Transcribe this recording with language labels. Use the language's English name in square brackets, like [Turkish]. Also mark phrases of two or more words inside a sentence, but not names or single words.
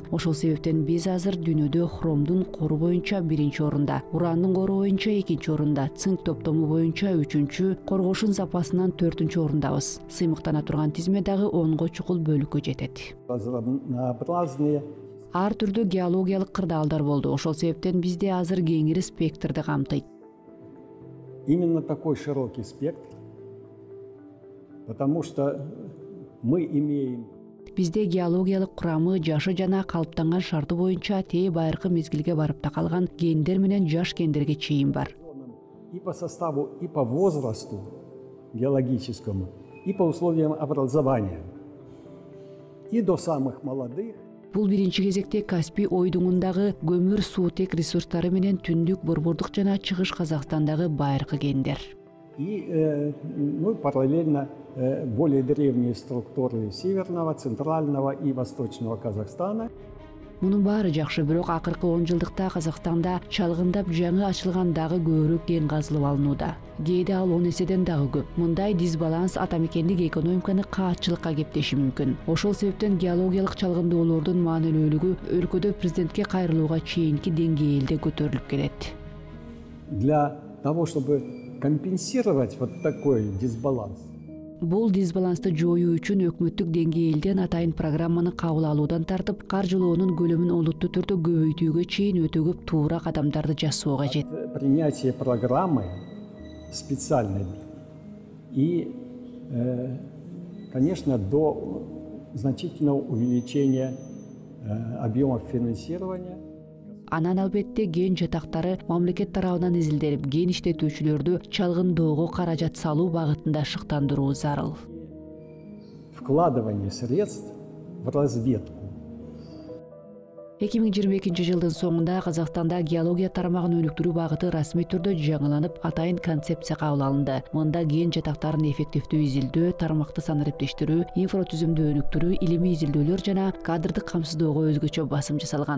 [Kyrgyz] Ошол себептен биз азыр дүйнөдө хромдун кору боюнча 1-орунда, урандын кору боюнча 2-орунда, цинк топтому боюнча 3-чү, коргошун запасынан 4-орундабыз. Сыймыктана турган тизме дагы 10го чукул бөлүккө жетет. Ар түрдүү геологиялык кырдаалдар болду. Ошол себептен бизде азыр кеңири спектрди камтыйт. [Russian] Именно такой широкий спектр, потому что мы имеем [Kyrgyz] Бизде геологиялык курамы жашы жана калыптанган шарты боюнча тээ байыркы мезгилге барып такалган гендер менен жаш гендерге чейин бар. [Russian] И по составу, и по возрасту геологическому, и по условиям образования, и до самых молодых. [Kyrgyz] Бул биринчи кезекте Каспий ойдуңундагы көмүр суутек ресурстары менен түндүк Борбордук жана Чыгыш Казакстандагы байыркы гендер. [Russian] И параллельно более древние структуры Северного, Центрального и Восточного Казахстана. [Kyrgyz] Мунун баары жакшы, бирок акыркы 10 жылдыкта Казакстанда чалгындап жаңы ачылган дагы көбүрөөк кен казылып алынууда. Кээде ал 10 эседен дагы көп. Мындай дисбаланс атамекендик экономиканы каатчылыкка кептеши мүмкүн. Ошол себептен геологиялык чалгындоолордун маанилүүлүгү өлкөдө президентке кайрылууга чейинки деңгээлде көтөрүлүп келет. [Russian] Для того, чтобы компенсировать вот такой дисбаланс. [Kyrgyz] Бул дисбалансты жоюу үчүн өкмөттүк деңгээлден атайын программаны кабыл алуудан тартып, каржылоонун көлөмүн олуттуу түрдө көбөйтүүгө чейин өтө көп туура кадамдарды жасоо кажет. [Russian] Принятие программы специальной и, конечно, до значительного увеличения объемов финансирования. [Kyrgyz] Анан албетте ген жатактары мамлекет тарабынан изилденип, ген иштетүүчүлөрдү чалгындоого каражат салуу багытында шыктандыруу зарыл. [Russian] Вкладывание средств в разведку. [Kyrgyz] 2022 жылдын соңунда Казакстанда геология тармагын өнүктүрүү багыты расмий түрдө жаңыланып, атайын концепция кабыл алынды. Мында ген жатактарын эффективдүү изилдөө, тармакты санариптештирүү, инфратүзүмдү өнүктүрүү, илимий изилдөөлөр жана кадрдык камсыздоого өзгөчө басым жасалган.